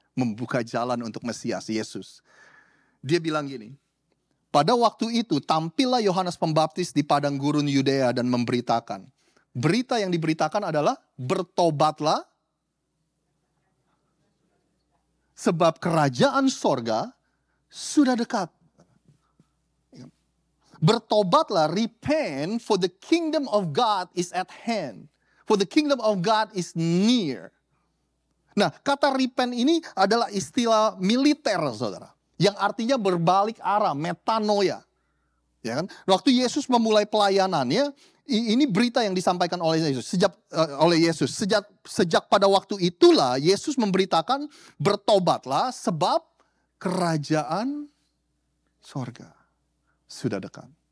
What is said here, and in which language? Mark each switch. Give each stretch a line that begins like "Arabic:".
Indonesian: Membuka jalan untuk Mesias, Yesus. Dia bilang gini, pada waktu itu tampillah Yohanes Pembaptis di padang gurun Yudea dan memberitakan. Berita yang diberitakan adalah bertobatlah sebab kerajaan sorga sudah dekat. Bertobatlah,
English: repent, for the kingdom of God is at hand. For the kingdom of God is near.
Indonesian: Nah, kata repent ini adalah istilah militer, saudara. Yang artinya berbalik arah, metanoia. Ya kan? Waktu Yesus memulai pelayanannya, ini berita yang disampaikan oleh Yesus. Sejak pada waktu itulah Yesus memberitakan, bertobatlah sebab kerajaan sorga sudah dekat.